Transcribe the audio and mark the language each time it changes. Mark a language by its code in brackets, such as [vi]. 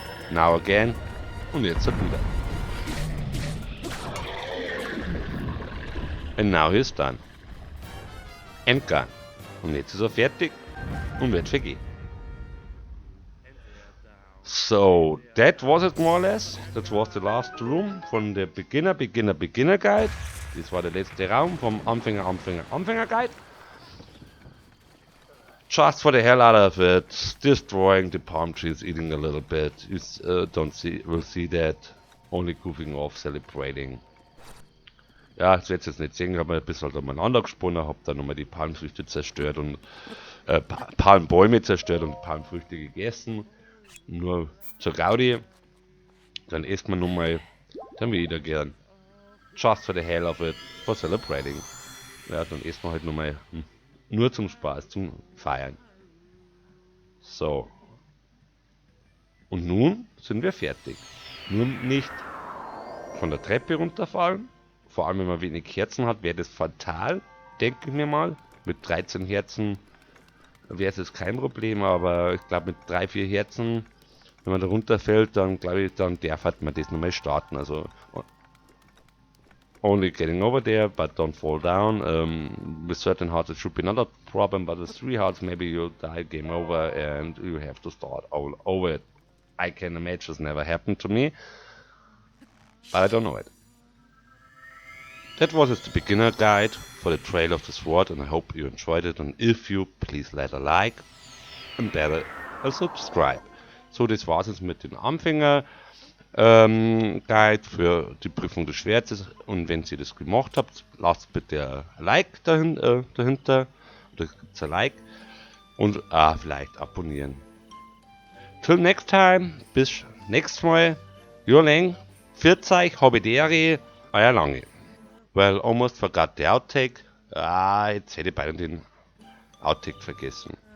[en] Now again. [de] Und jetzt halt wieder. [en] And now he's done. Endgame. [de] Und jetzt ist er fertig und wird vergehen. [en] So, that was it more or less. That was the last room von der Beginner Guide. [de] Das war der letzte Raum vom Anfänger Guide. [en] Just for the hell out of it, destroying the palm trees, eating a little bit. You will see that. Only goofing off, celebrating. [de] Ja, das werdet ihr jetzt nicht sehen, ich habe ein bisschen umeinander gesponnen, habe dann nochmal die Palmfrüchte zerstört und Palmbäume zerstört und Palmfrüchte gegessen. Nur zur Gaudi. Dann isst man nochmal, dann wieder gern. [en] Just for the hell of it, for celebrating. [de] Ja, dann isst man halt nochmal nur zum Spaß, zum Feiern. So. Und nun sind wir fertig. Nur nicht von der Treppe runterfallen. Vor allem wenn man wenig Herzen hat, wäre das fatal, denke ich mir mal. Mit 13 Herzen wäre es jetzt kein Problem, aber ich glaube mit 3-4 Herzen, wenn man da runterfällt, dann glaube ich, dann darf man das nochmal starten. [en] Also only getting over there, but don't fall down. With certain hearts it should be not a problem, but with 3 hearts maybe you'll die, game over, and you have to start all over it. I can imagine it's never happened to me, but I don't know it. That was the beginner guide for the Trail of the Sword, and I hope you enjoyed it, and if you, please let a like and better a subscribe. [de] So, das war's jetzt mit dem Anfänger Guide für die Prüfung des Schwertes, und wenn ihr das gemacht habt, lasst bitte ein Like dahinter, oder gibt's ein Like, und vielleicht abonnieren. [en] Till next time, [de] bis nächstes Mal, Joleng, 40, Hobideri, euer Lange. [en] Well, almost forgot the outtake. [de] Jetzt hätte ich beinahe den Outtake vergessen.